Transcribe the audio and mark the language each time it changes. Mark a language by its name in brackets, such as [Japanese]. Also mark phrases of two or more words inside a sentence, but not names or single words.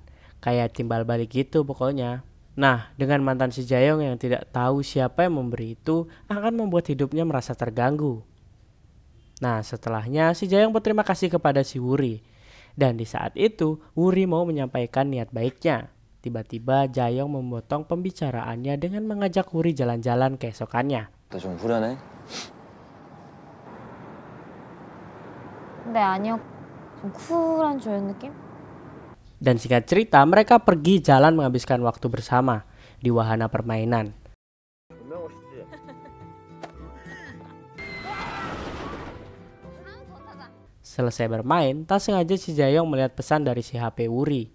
[Indonesian] Kayak timbal balik gitu pokoknya. Nah, dengan mantan si Jaeyoung yang tidak tahu siapa yang memberi itu akan membuat hidupnya merasa terganggu. Nah, setelahnya si Jaeyoung berterima kasih kepada si Wuri. Dan di saat itu, Wuri mau menyampaikan niat baiknya. Tiba-tiba Jaeyoung memotong pembicaraannya dengan mengajak Wuri jalan-jalan keesokannya. [Korean] 너 좀 후련해? 근데 아니요. 좀 쿨한 조연 느낌? [Indonesian] Dan singkat cerita, mereka pergi jalan menghabiskan waktu bersama di wahana permainan. Selesai bermain, tak sengaja si Jaeyoung melihat pesan dari si HP Wuri.